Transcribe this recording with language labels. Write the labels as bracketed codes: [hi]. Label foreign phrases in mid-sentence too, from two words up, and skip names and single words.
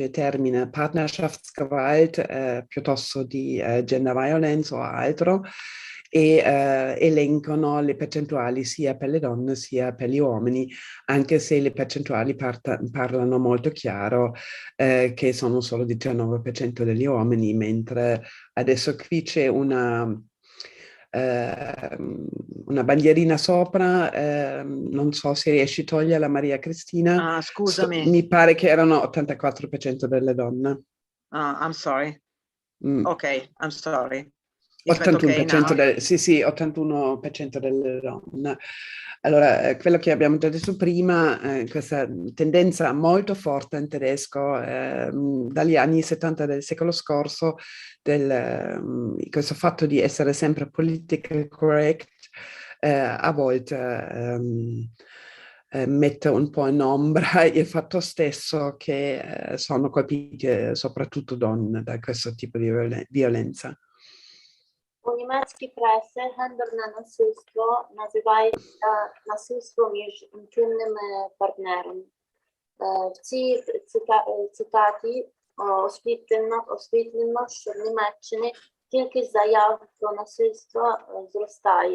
[it] il termine Partnerschaftsgewalt piuttosto di [en] gender violence [it] o altro, e elencano le percentuali sia per le donne sia per gli uomini, anche se le percentuali parlano molto chiaro che sono solo 19% degli uomini, mentre adesso qui c'è una bandierina sopra, non so se riesci a toglierla, Maria Cristina. Scusami. Mi pare che erano 84% delle donne. [en] I'm sorry. Ok, I'm sorry. [it] 81% sì, 81% delle donne. Allora, quello che abbiamo già detto prima, questa tendenza molto forte in tedesco dagli anni 70 del secolo scorso, questo fatto di essere sempre [en] politically correct, [it] a volte mette un po' in ombra il fatto stesso che sono colpite soprattutto donne da questo tipo di violenza. [uk] У німецькій пресі гендерне насильство називається насильство між інтимними партнерами. В цій цитаті освітлено, що в Німеччині кількість заяв про насильство зростає.